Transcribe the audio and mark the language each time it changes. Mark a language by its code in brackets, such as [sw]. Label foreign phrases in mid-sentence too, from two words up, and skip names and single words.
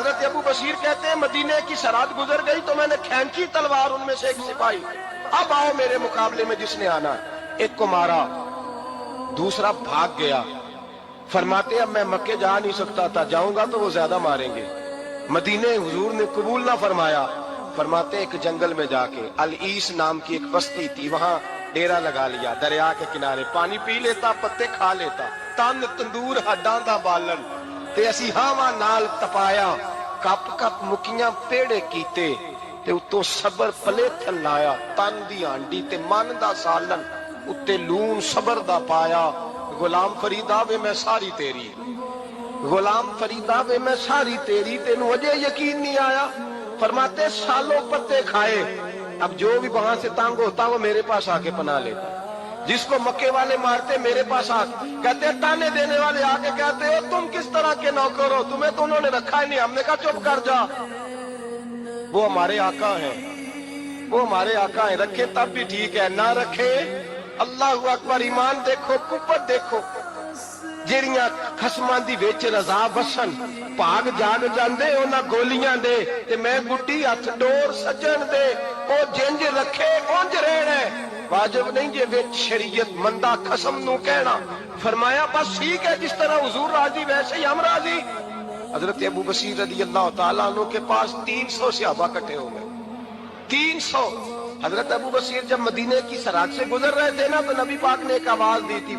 [ur] حضرت ابو بصیر کہتے ہیں مدینے کی سرحد گزر گئی تو میں نے کھینچی تلوار، ان میں سے ایک سپاہی اب آؤ میرے مقابلے میں جس نے آنا، ایک کو مارا، دوسرا بھاگ گیا. فرماتے اب میں مکے جا نہیں سکتا تھا, جاؤں گا تو وہ زیادہ ماریں گے. مدینے حضور نے قبول نہ فرمایا. فرماتے ایک جنگل میں جا کے العیس نام کی ایک بستی تھی, وہاں ڈیرا لگا لیا دریا کے کنارے. پانی پی لیتا, پتے کھا لیتا, [pa] تن تندور ہڈاں دا بالن تے اسی ہاواں نال تپایا. کپ کپ مکیاں پیڑے کیتے تے اتوں صبر پلیتھن لایا. تن دی ہانڈی تے من دا سالن اتے لون صبر دا پایا. غلام فریدا وے میں ساری تیری, غلام فریدا وے میں ساری تیری, تینوں اجے یقین نہیں آیا. [ur] فرماتے سالوں پتے کھائے, اب جو بھی وہاں سے تانگ ہوتا وہ میرے پاس آ کے پناہ لیتا. جس کو مکے والے مارتے میرے پاس آ کہتے, تانے دینے والے آ کے کہتے ہو تم کس طرح کے نوکر ہو, تمہیں تو انہوں نے رکھا ہی نہیں. ہم نے کہا چپ کر جا, وہ ہمارے آقا ہیں, وہ ہمارے آقا ہیں. رکھے تب بھی ٹھیک ہے, نہ رکھے [ar] اللہ اکبر. [ur] ایمان دیکھو, قوت دیکھو. [pa] جیڑیاں خسماں دی وچ رضا وسن بھاگ جاگ جاندے انہاں گولیاں دے, تے میں گڈی ہتھ ڈور سجن دے. او جنج رکھے اونج رہنا, واجب نہیں جے وچ شریعت مندہ قسم نو کہنا. [ur] فرمایا بس ٹھیک ہے, جس طرح حضور راضی ویسے ہی ہم راضی. حضرت ابو بصیر [ar] رضی اللہ تعالیٰ عنہ [ur] کے پاس 300 صحابہ اکٹھے ہو گئے, 300. حضرت ابو بصیر جب مدینے کی سرحد سے گزر رہے تھے نا, تو نبی پاک نے ایک آواز دی تھی.